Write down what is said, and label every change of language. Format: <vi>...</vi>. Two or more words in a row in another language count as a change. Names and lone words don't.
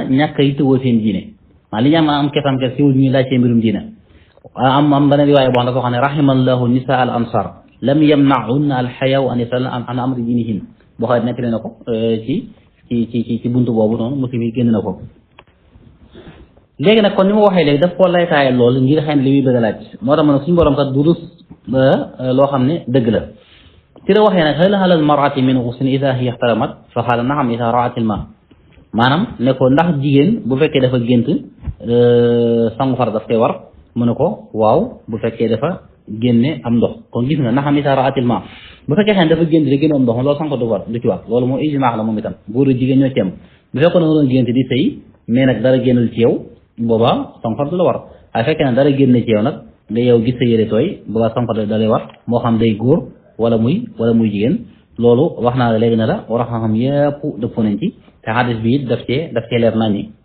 <wo>ñàkk yi tëwoo seen diine maa li ñu am kersa siwul ñuy laaj seen mbirum diine am beneen riwaaya boo xam dafa wax ne</wo> <ar>رحم الله نساء الأنصار لم يمنعهن الحياء عن أمر دينهن</ar> <wo>boo xam ne nekk na ko ci buntu boobu noonu muslim yi génn na ko léegi nag kon ni ma waxee léegi daf koo laytaayal loolu ngir xëy na li muy bëgg a laaj moo tax ma ne suñu borom kat du rus loo xam ne dëgg la ci la waxee nag</wo> <ar>هل على المرأة من غسل إذا هي احتلمت فقال نعم إذا رأت الماء</ar> <wo>maanaam ne ko ndax jigéen bu fekkee dafa gént sangu far daf koy war mu ne ko waaw bu fekkee dafa génne am ndox kon gis nga</wo> <ar>نعم إذا رأت الماء</ar> <wo>bu fekkee xëy na dafa gént di génne am ndox loolu sangu du war du ci war loolu moom ijmaa la moom itam góor jigéen ñoo ci am bu fekkoon nga doon gént di sëy mais nag dara génnal ci yow boobaa sangu far du la war waaye fekkee nag dara génne ci yow nag nga yow gis sa yére tooy boobaa sangu far da lay war moo xam day góor wala muy jigéen loolu wax naa la léegi ne la war a xam yépp dëppoo nañ ci te xadis bi it daf cee leer nañ ñi</wo>